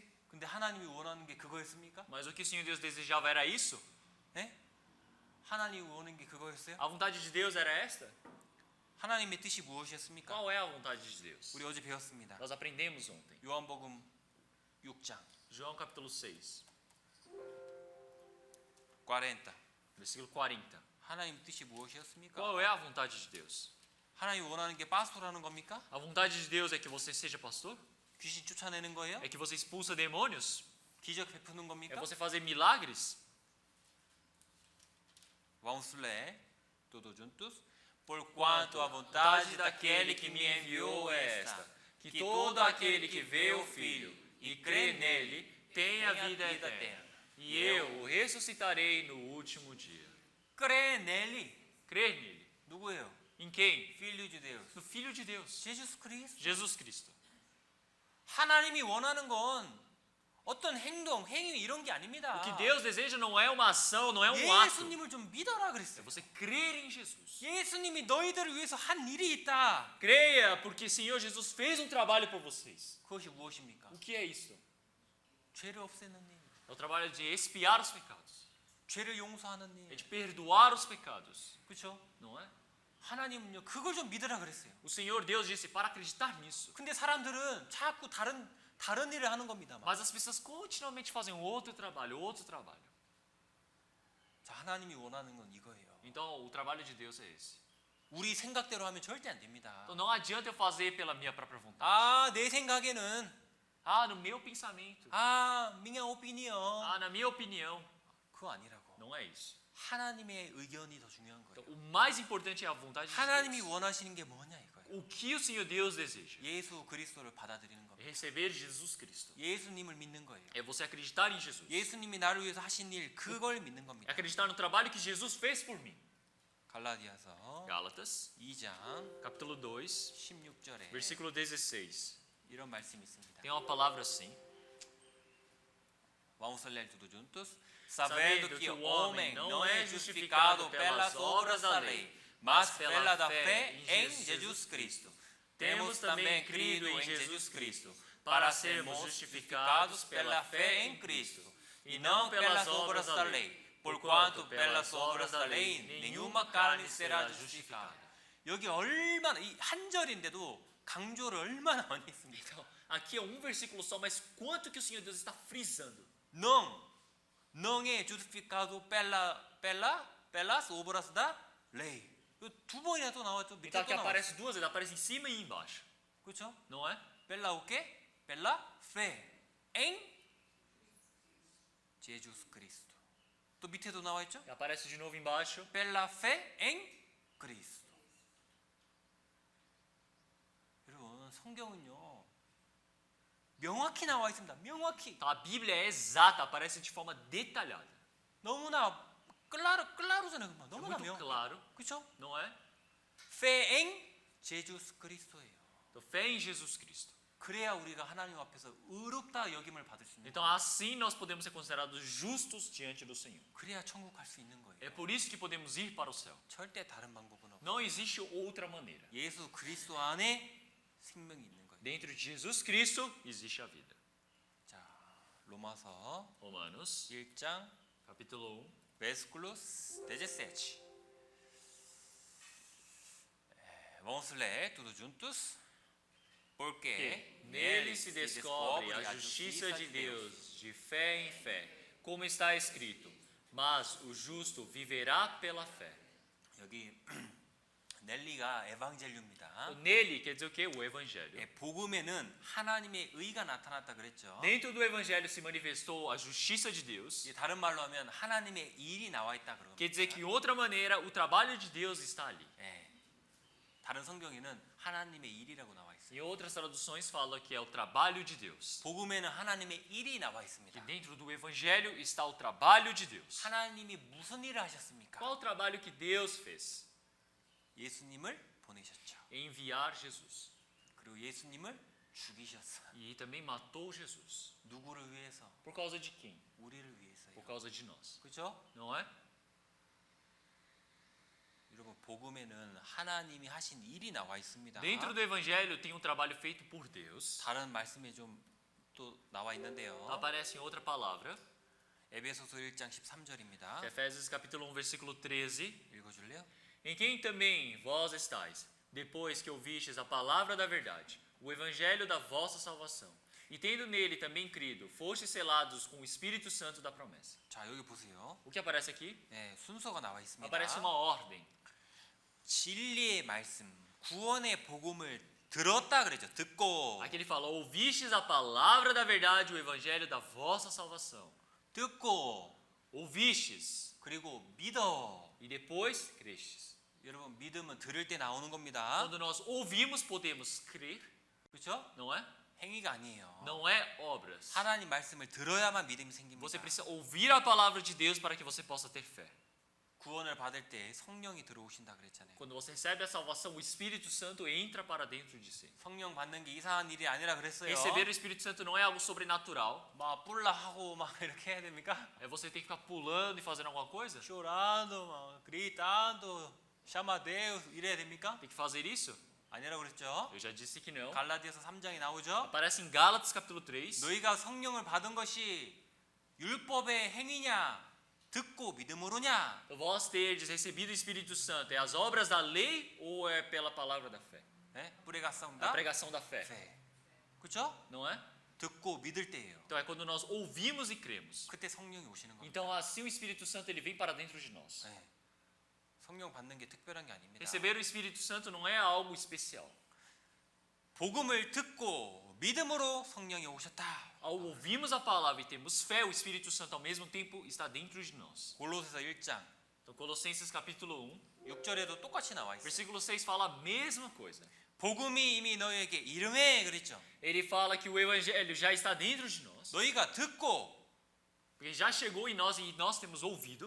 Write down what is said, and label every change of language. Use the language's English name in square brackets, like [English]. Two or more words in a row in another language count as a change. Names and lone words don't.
[Korean] 근데 하나님이 원하는 게 그거였습니까? [Portuguese] Mas o que o Senhor Deus desejava era isso? [Korean] 예? 하나님이 원하는 게 그거였어요? [Portuguese] A vontade de Deus era esta? [Korean] 하나님의 뜻이 무엇이었습니까? [Portuguese] Qual é a vontade de Deus? [Korean] 우리 어제 배웠습니다. [Portuguese] Nós aprendemos ontem. [Korean] 요한복음 6장 [Portuguese] João capítulo 6, 40. versículo 40. [Korean] 하나님 뜻이 무엇이었습니까? [Portuguese] Qual é a vontade de Deus? [Korean] 하나님 원하는 게 파스토라는 겁니까? [Portuguese] A vontade de Deus é que você seja pastor? [Korean] 귀신 쫓아내는 거예요? [Portuguese] É que você expulsa demônios? [Korean] 기적 베푸는 [Portuguese] É [Korean] 겁니까? [Portuguese] você fazer milagres? Vamos ler todos juntos. Por quanto a vontade daquele que me enviou é esta, que todo aquele que vê o Filho e crê nele tenha vida eterna. E eu o ressuscitarei no último dia. crê nele. Crer nele. [Korean] 누구예요? [Portuguese] Em quem? Filho de Deus. No Filho de Deus. [Korean] 예수 그리스도. [Portuguese] Jesus Cristo. [Korean] 하나님이 원하는 건 어떤 행동, 행위 이런 게 아닙니다. [Portuguese] O que Deus deseja não é uma ação, não é um ato. [Korean] 예수님을 좀 믿어라 [Portuguese] É [Korean] 그랬어요. [Portuguese] você crer em Jesus. [Korean] 예수님이 너희들을 위해서 한 일이 있다. [Portuguese] Creia, porque o Senhor Jesus fez um trabalho por vocês. [Korean] 그것이 무엇입니까? [Portuguese] O que é isso? [Korean] 죄를 없애는 일, [Portuguese] É o trabalho de expiar os pecados. [Korean] 죄를 용서하는 [Portuguese] É [Korean] 일. [Portuguese] de perdoar os pecados. [Korean] 그렇죠? [Portuguese] Não é? [Korean] 하나님은요 그걸 좀 믿으라 그랬어요. [Portuguese] O Senhor Deus disse para acreditar nisso. [Korean] 근데 사람들은 자꾸 다른 일을 하는 겁니다. [Portuguese] Mas as pessoas continuamente fazem outro trabalho, outro trabalho. [Korean] 자, 하나님이 원하는 건 이거예요. [Portuguese] Então o trabalho de Deus é esse. [Korean] 우리 생각대로 하면 절대 안 됩니다. [Portuguese] Então não adianta eu fazer pela minha própria vontade. [Korean] 아, 내 생각에는 [Portuguese] Ah, no meu pensamento. 아, minha opinião. Ah, na minha opinião. [Korean] 그거 아니라고. [Portuguese] Não é isso. [Korean] 하나님의 의견이 더 중요한 [Portuguese] Então, [Korean] 거예요. [Portuguese] o mais importante é a vontade de [Korean] 하나님이 [Portuguese] Deus. [Korean] 원하시는 게 뭐냐 이거예요. [Portuguese] O que o Senhor Deus deseja? [Korean] 예수 그리스도를 받아들이는 [Portuguese] É [Korean] 겁니다. [Portuguese] receber Jesus Cristo. [Korean] 예수님을 믿는 거예요. [Portuguese] É você acreditar em Jesus. [Korean] 예수님이 나를 위해서 하신 일 그걸 믿는 [Portuguese] É [Korean] 겁니다. [Portuguese] acreditar no trabalho que Jesus fez por mim. [Korean] 갈라디아서 [Portuguese] Gálatas, [Korean] 2장 [Portuguese] capítulo 2, [Korean] 16절에 [Portuguese] versículo 16. [Korean] 이런 말씀이 있습니다. [Portuguese] Tem uma palavra assim. Vamos ler tudo juntos. Sabendo que o homem não é justificado pelas obras da lei, mas pela fé em Jesus Cristo. Temos também crido em Jesus Cristo, para sermos justificados pela fé em Cristo, e não pelas obras da lei, porquanto pelas obras da lei nenhuma carne será justificada. [Korean] 여기 얼마나 이 한 절인데도 강조를 얼마나 많이 했습니까? [Portuguese] Então, Aqui é um versículo só, mas quanto que o Senhor Deus está frisando? não é justificado pelas obras da lei. [Korean] 이거 두 번이나 또 나왔죠. 밑에 [Portuguese] Então [Korean] 또 [Portuguese] aqui [Korean] 나왔죠. [Portuguese] aparece duas vezes, aparece em cima e embaixo. 그렇죠? Não é? Pela o quê? Pela fé em Jesus Cristo. [Korean] 또 밑에도 나와 있죠? [Portuguese] E aparece de novo embaixo. Pela fé em Cristo. [Korean] 여러분 성경은요 명확히 나와 있습니다. 명확히 [Portuguese] Então a Bíblia é exata, aparece de forma detalhada. [Korean] 너무나 claro잖아요. [Portuguese] É [Korean] 너무나 [Portuguese] muito [Korean] 명. [Portuguese] claro, 그렇죠? não é? fé em Jesus Cristo예요. Então fé em Jesus Cristo. [Korean] 그래야 우리가 하나님 앞에서 의롭다 여김을 받을 수 있는 [Portuguese] Então [Korean] 거예요. [Portuguese] assim nós podemos ser considerados justos diante do Senhor. [Korean] 그래야 천국 갈 수 있는 거예요. [Portuguese] É por isso que podemos ir para o céu. [Korean] 절대 다른 방법은 없어요. [Portuguese] Não existe outra maneira. [Korean] 예수 그리스도 안에 생명이 있는 거예요. [Portuguese] Dentro de Jesus Cristo existe a vida. [Korean] 자, 로마서 [Portuguese] Romanos, [Korean] 1장 [Portuguese] capítulo 1. versículos 17. Vamos ler tudo juntos. Porque Nele se descobre a justiça de Deus, de fé em fé, como está escrito: mas o justo viverá pela fé. [Korean] 여기 넬리가 에반젤리입니다. [Portuguese] Nele quer dizer o quê? O Evangelho. [Korean] 복음에는 하나님의 의가 나타났다 그랬죠. [Portuguese] Dentro do Evangelho se manifestou a justiça de Deus. [Korean] 이제 다른 말로 하면 하나님의 일이 나와 있다 그런 [Portuguese] Quer dizer [Korean] 겁니다. [Portuguese] que, em outra maneira, o trabalho de Deus está ali. [Korean] 예. 다른 성경에는 하나님의 일이라고 나와 있어요. [Portuguese] Em outras traduções fala que é o trabalho de Deus. [Korean] 복음에는 하나님의 일이 나와 [Portuguese] Que [Korean] 있습니다. [Portuguese] dentro do Evangelho está o trabalho de Deus. [Korean] 하나님이 무슨 일을 하셨습니까? [Portuguese] Qual o trabalho que Deus fez? [Korean] 예수님을 보내셨죠. [Portuguese] Enviar Jesus. [Korean] 그리고 예수님을 죽이셨어요. [Portuguese] E também matou Jesus. [Korean] 누구를 위해서? [Portuguese] Por causa de quem? [Korean] 우리를 위해서요. [Portuguese] Por causa de nós. [Korean] 그렇죠? [Portuguese] Não é? [Korean] 여러분 복음에는 하나님이 하신 일이 나와 있습니다. [Portuguese] Dentro do Evangelho tem um trabalho feito por Deus. [Korean] 다른 말씀에 좀 또 나와 있는데요. [Portuguese] Aparece em outra palavra. [Korean] 에베소서 1장 13절입니다. [Portuguese] Efésios capítulo 1, versículo 13. [Korean] 읽어줄래요? [Portuguese] Em quem também vós estáis, depois que ouvistes a palavra da verdade, o evangelho da vossa salvação, e tendo nele também crido, fostes selados com o Espírito Santo da promessa. [Korean] 자 여기 보세요. [Portuguese] O que aparece aqui? [Korean] 네, 순서가 나와 있습니다. [Portuguese] Aparece uma ordem. [Korean] 진리의 말씀, 구원의 복음을 들었다 그랬죠. 듣고 [Portuguese] Aqui ele fala: ouvistes a palavra da verdade, o evangelho da vossa salvação. [Korean] 듣고 [Portuguese] Ouvistes, [Korean] 그리고 믿어. [Portuguese] e depois crestes. [Korean] 여러분 믿음은 들을 때 나오는 겁니다. [Portuguese] Quando nós ouvimos, podemos crer, [Korean] 그렇죠? [Portuguese] não é? [Korean] 행위가 아니에요. [Portuguese] Não é obras. [Korean] 하나님 말씀을 들어야만 믿음이 생깁니다. [Portuguese] Você precisa ouvir a palavra de Deus para que você possa ter fé. [Korean] 구원을 받을 때 성령이 들어오신다 그랬잖아요. [Portuguese] Quando você recebe a salvação, o Espírito Santo entra para dentro de si. [Korean] 성령 받는 게 이상한 일이 아니라 그랬어요. [Portuguese] Receber o Espírito Santo não é algo sobrenatural. [Korean] 막 뿔라 하고 막 이렇게 해야 됩니까? [Portuguese] É você ter que ficar pulando e fazendo alguma coisa? [Korean] chorando, 막 gritando, [Portuguese] chama Deus [Korean] 이래야 됩니까? [Portuguese] Tem que fazer isso? [Korean] 아니라고 그랬죠. [Portuguese] Eu já disse que não. [Korean] 갈라디아서 3장에 나오죠. [Portuguese] Aparece em Gálatas capítulo 3. [Korean] 너희가 성령을 받은 것이 율법의 행위냐, 듣고 믿음으로냐? [Portuguese] Vós terdes recebido o Espírito Santo, é as obras da lei ou é pela palavra da fé? [Korean] 네? 뿌리가 [Portuguese] A [Korean] 싸운다. [Portuguese] pregação da fé, [Korean] 네. 그렇죠? [Portuguese] não é? [Korean] 듣고 믿을 때예요. [Portuguese] Então é quando nós ouvimos e cremos. [Korean] 그때 성령이 오시는 겁니다. [Portuguese] Então assim o Espírito Santo ele vem para dentro de nós. [Korean] 네. 성령 받는 게 특별한 게 아닙니다. [Portuguese] Receber o Espírito Santo não é algo especial. [Korean] 복음을 듣고 믿음으로 성령이 오셨다. [Portuguese] Ao ouvirmos a palavra e temos fé, o Espírito Santo ao mesmo tempo está dentro de nós. [Korean] 골로새서 1장 [Portuguese] Então Colossenses capítulo 1, [Korean] 6절에도 똑같이 나와 있어요. [Portuguese] versículo 6 fala a mesma coisa. [Korean] 복음이 이미 너희에게 이름에 그랬죠. [Portuguese] Ele fala que o evangelho já está dentro de nós, [Korean] 너희가 듣고 [Portuguese] porque já chegou em nós e nós temos ouvido.